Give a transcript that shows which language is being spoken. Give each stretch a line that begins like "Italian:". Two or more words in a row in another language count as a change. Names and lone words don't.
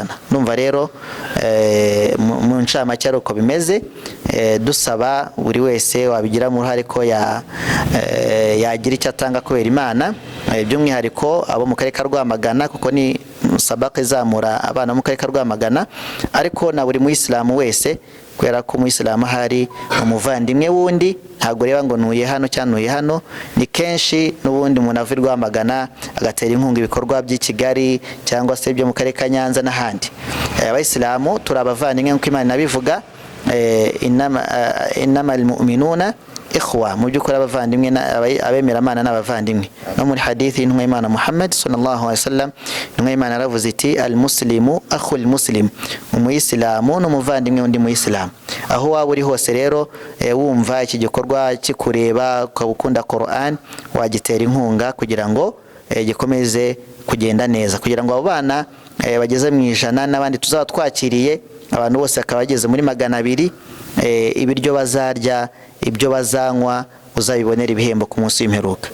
Kinyarwanda: Numva rero mu ncamake uko bimeze, dusaba buri wese wabigira mu ruhare ko yagira icyo atanga kubera Imana, by'umwihariko abo mu karere ka Rwamagana, kuko ni musabaka izamura abana mu karere ka Rwamagana, ariko na buri Muislamu wese, kubera ko Muislamu hari umuvandimwe wundi, ntabwo reba ngo nuye hano cyangwa nuye hano. Ni kenshi n'ubundi umuntu ava i Rwamagana agatera inkunga ibikorwa by'i Kigali cyangwa se byo mu karere ka Nyanza n'ahandi. Abayisilamu turabavandimwe nk'uko Imana inabivuga,
Arabic: إنما المؤمنون إخوة,
Kinyarwanda: mu by'ukuri abavandimwe abemera Imana n'abavandimwe. No muri hadithi y'intumwa y'Imana Muhammad
Arabic: صلى الله عليه وسلم,
Kinyarwanda: intumwa y'Imana yaravuze iti
Arabic: المسلم أخو المسلم,
Kinyarwanda: umuyisilamu n'umuvandimwe undi muyisilamu. Aho waba uri hose rero wumva iki gikorwa kikureba ukabukunda Qur'an, wagitera inkunga kugira ngo gikomeze kugenda neza, kugira ngo abo bana bageze mu 100 n'abandi tuzaba twakiriye abantu bose akaba bageze muri 200, ibiryo bazarya, ibyo bazanywa uzabibonera ibihembo ku munsi w'imperuka.